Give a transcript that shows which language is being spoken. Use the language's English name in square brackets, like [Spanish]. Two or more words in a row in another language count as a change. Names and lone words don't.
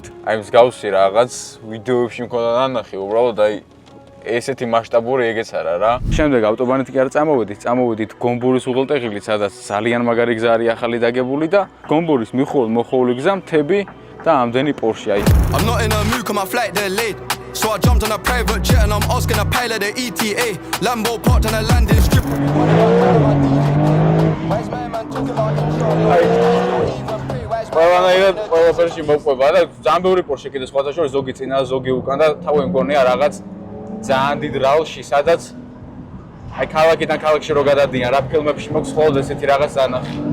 [Georgian] აი მსგავსი რაღაც ვიდეოებში მქონდა ნანახი, უბრალოდ აი ესეთი მასშტაბური ეგეც არა რა. შემდეგ ავტობანით კი არ წამოვედით გომბურის უღელტეხილით, სადაც ძალიან მაგარი გზა არის ახალი დაგებული და გომბურის მიხოლ მოხოვული გზა მთები და ამდენი Porsche აი. [English] I'm not in a mood, cause my flight delayed. So I jumped on a private jet and I'm asking a pilot the ETA. Lambo parked on a landing strip. [Georgian] ყველანაირად ყველაფერში მოყვება და ძალიან ბევრი Porsche კიდე სხვათა შორის ზოგი წინა, ზოგი უკან და თავი მგონია რაღაც ძალიან დიდ რალში, სადაც აი ქალაქიდან ქალაქში რო გადადიან, რა ფილმებში მოქვს ხოლმე ესეთი რაღაც ანახი.